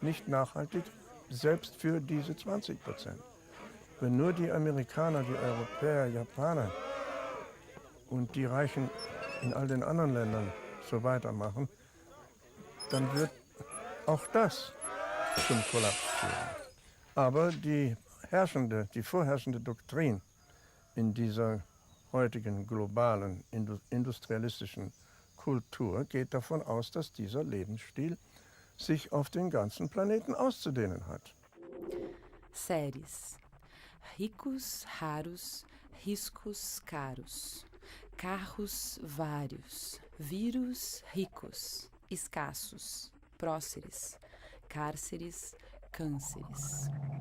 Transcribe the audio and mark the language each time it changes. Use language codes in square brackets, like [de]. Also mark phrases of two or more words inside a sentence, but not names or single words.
[de] Nicht nachhaltig, selbst für diese 20%. Wenn nur die Amerikaner, die Europäer, Japaner und die Reichen in all den anderen Ländern so weitermachen, dann wird auch das zum Kollaps führen. Aber die vorherrschende Doktrin in dieser heutigen globalen industrialistischen Kultur geht davon aus, dass dieser Lebensstil sich auf den ganzen Planeten auszudehnen hat. [pt] Séries. Ricos raros, riscos caros. Carros vários, vírus ricos, escassos, próceres, cárceres, cânceres.